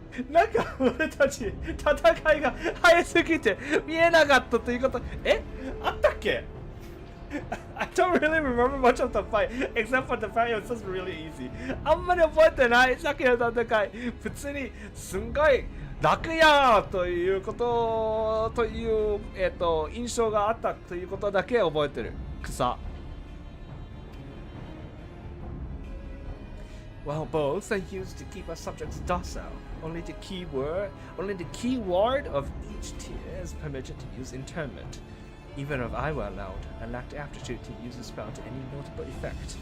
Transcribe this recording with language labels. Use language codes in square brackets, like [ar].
[ja] なんか俺たち戦いが早すぎて見えなかったということ。あったっけ？ [en] I don't really remember much of the fight, except for the fact it was just really easy. [ja] あんまり覚えてない。さっきの戦い、普通にすんごい楽やということという、印象があったということだけ覚えてる。草。 [en] Well, both are used to keep our subjects docile. Only the keyword of each tier is permitted to use internment. Even if I were allowed, I lacked aptitude to use the spell to any notable effect.